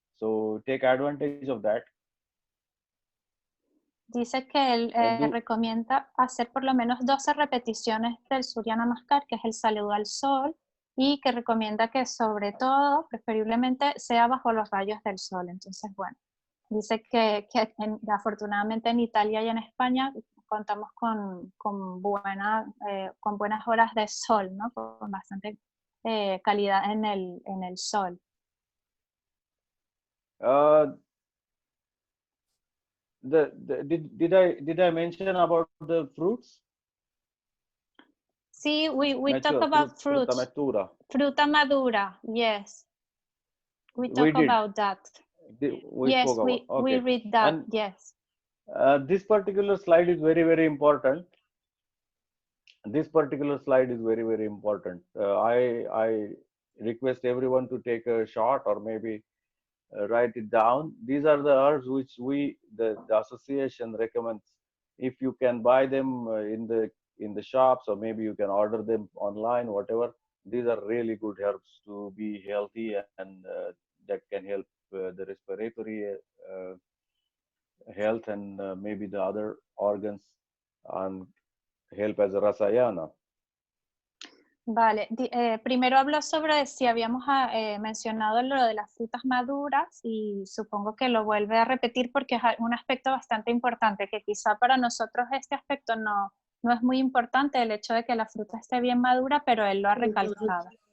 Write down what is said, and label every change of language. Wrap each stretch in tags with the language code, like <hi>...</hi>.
<en>So take advantage of that.</en> <es>Dice que él recomienda hacer por lo menos 12 repeticiones del Surya Namaskar, que es el saludo al sol, y que recomienda que sobre todo, preferiblemente, sea bajo los rayos del sol. Entonces, bueno, dice que afortunadamente en Italia y en España contamos con buenas horas de sol, ¿no? Con bastante calidad en el sol.</es> <en>Did I mention about the fruits?</en> <es>Sí,</es> <en>we talk about fruits.</en> <es>Fruta madura,</es> <en>yes. We talk about that. We read that, and, yes. This particular slide is very, very important. This particular slide is very, very important. I request everyone to take a shot or maybe write it down. These are the herbs which the association recommends. If you can buy them in the shops, or maybe you can order them online, whatever. These are really good herbs to be healthy, and that can help the respiratory health and maybe the other organs, and help as a rasayana.</en> <es>Vale, primero habló sobre si habíamos mencionado lo de las frutas maduras, y supongo que lo vuelve a repetir porque es un aspecto bastante importante, que quizá para nosotros este aspecto no es muy importante, el hecho de que la fruta esté bien madura, pero él lo ha recalcado.</es>